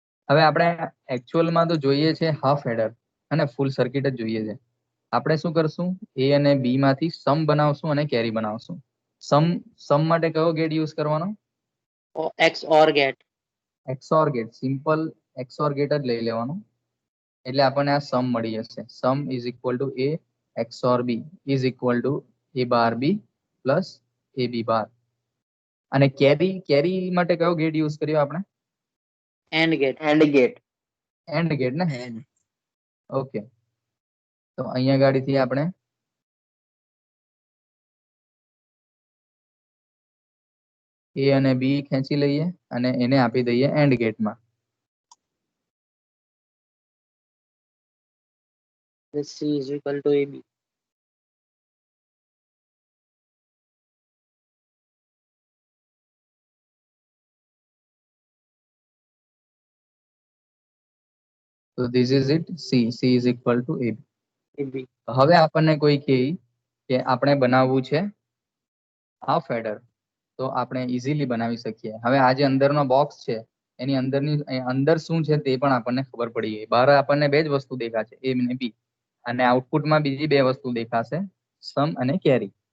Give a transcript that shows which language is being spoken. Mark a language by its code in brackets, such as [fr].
[gu] હવે આપણે એકચ્યુઅલમાં તો જોઈએ છે હાફ એડર અને ફૂલ સર્કિટ જ જોઈએ છે. આપણે શું કરશું? A અને B માંથી સમ બનાવશું અને કેરી બનાવશું. સમ માટે કયો ગેટ યુઝ કરવાનો? X or get XOR gate. Simple XOR gate જ લઈ લેવાનું, એટલે આપણને આ સમ મળી જશે. સમ = A XOR B = A bar B plus AB બાર. અને કેરી માટે કયો ગેટ યુઝ કર્યો આપણે? એન્ડ ગેટ એન્ડ ગેટ ને. ઓકે, તો અહીંયા ગાડીથી આપણે A અને B ખેંચી લઈએ અને એને આપી દઈએ and ગેટમાં. C = AB [en] So this is it. C is equal to AB. [gu] AB. હવે આપણને કોઈ કહે કે આપણે બનાવવું છે હાફ એડર, તો આપણે ઇઝીલી બનાવી શકીએ. હવે આ જે અંદરનો બોક્સ છે એની અંદર શું છે તે પણ આપણને ખબર પડી ગઈ. બહાર આપણને બે જ વસ્તુ દેખાશે, A અને B, અને આઉટપુટમાં બીજી બે વસ્તુ દેખાશે, સમ અને કેરી.